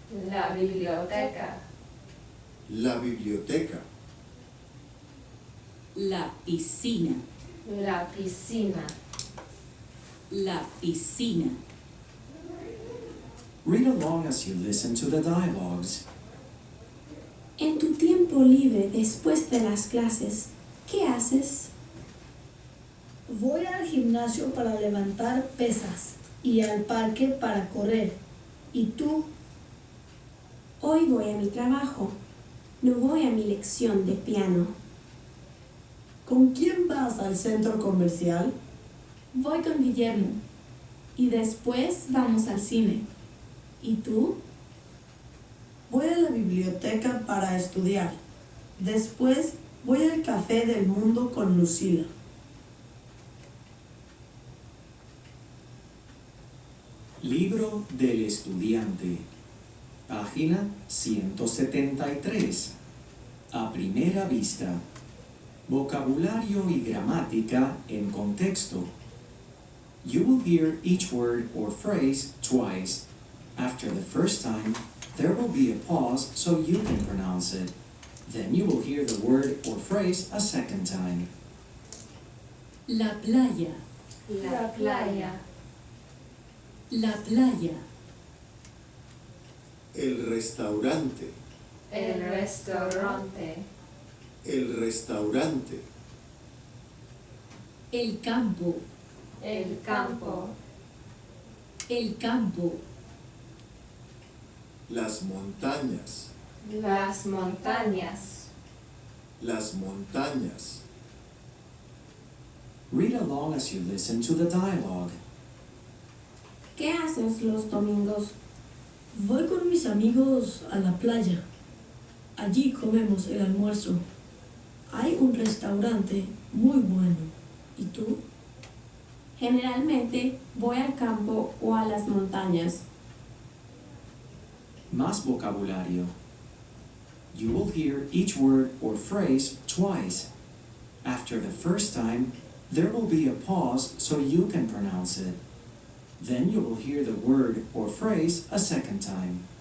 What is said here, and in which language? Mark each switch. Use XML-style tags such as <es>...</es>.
<es>La biblioteca. la biblioteca, la piscina, La piscina. la piscina.</es> <en>Read along as you listen to the dialogues.</en> <es>En tu tiempo libre después de las clases, ¿qué haces? Voy al gimnasio para levantar pesas y al parque para correr. ¿Y tú? Hoy voy a mi trabajo. No voy a mi lección de piano. ¿Con quién vas al centro comercial? Voy con Guillermo. Y después vamos al cine. ¿Y tú? Voy a la biblioteca para estudiar. Después voy al café del mundo con Lucila. Libro del estudiante. Página 173. A primera vista. Vocabulario y gramática en contexto.</es> <en>You will hear each word or phrase twice. After the first time, there will be a pause so you can pronounce it. Then you will hear the word or phrase a second time.</en> <es>La playa, La playa. la playa, el restaurante, El restaurante. el restaurante, el campo, El campo. el campo, las montañas, Las montañas. las montañas,</es> <en>Read along as you listen to the dialogue.</en> <es>¿Qué haces los domingos? Voy con mis amigos a la playa. Allí comemos el almuerzo. Hay un restaurante muy bueno. ¿Y tú? Generalmente voy al campo o a las montañas. Más vocabulario.</es> <en>You will hear each word or phrase twice. After the first time, there will be a pause so you can pronounce it. Then you will hear the word or phrase a second time.</en>